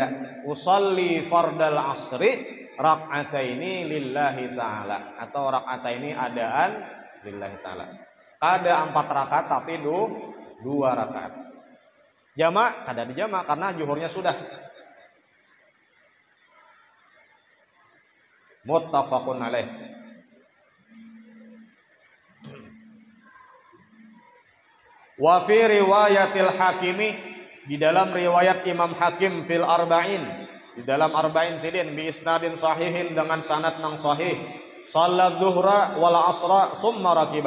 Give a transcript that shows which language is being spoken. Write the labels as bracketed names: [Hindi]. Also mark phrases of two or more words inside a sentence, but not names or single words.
[Arabic] أصلي فرض العصر ركعتين لله تعالى atau ركعتين أداء لله تعالى. [Banjar] Kada 4 rakaat tapi 2 rakaat. Jama kada dijama karena juhurnya sudah. [Arabic] متفق عليه. وفي رواية الحاكم, [Banjar] di dalam riwayat Imam Hakim [Arabic] في الأربعين, [Banjar] di dalam Arba'in sidin [Arabic] بإسناد صحيح [Banjar] dengan sanad nang sahih. [Arabic] صلى الظهر والعصر ثم ركب.